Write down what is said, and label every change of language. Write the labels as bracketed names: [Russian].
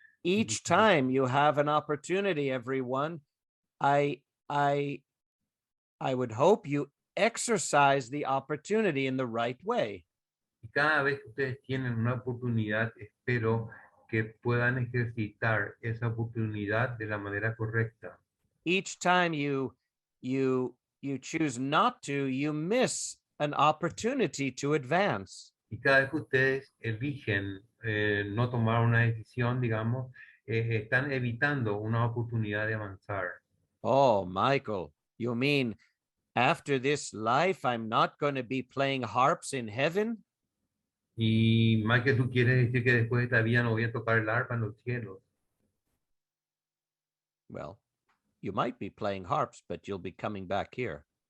[English] Each time you have an opportunity, everyone, I would hope you exercise the opportunity in the right way. [Spanish] Y cada vez que ustedes tienen una oportunidad, espero que puedan ejercitar esa oportunidad de la manera correcta. [English] Each time you choose not to, you miss an opportunity to advance. [Spanish] Y cada vez que ustedes eligen no tomar una decisión, digamos, están evitando una oportunidad de avanzar. [English] Oh, Michael, you mean after this life, I'm not going to be playing harps in heaven? [Spanish] Y más que tú quieres decir que después de esta vida no voy a tocar el arpa en los cielos. [English] Well, you might be playing harps, but you'll be coming back here.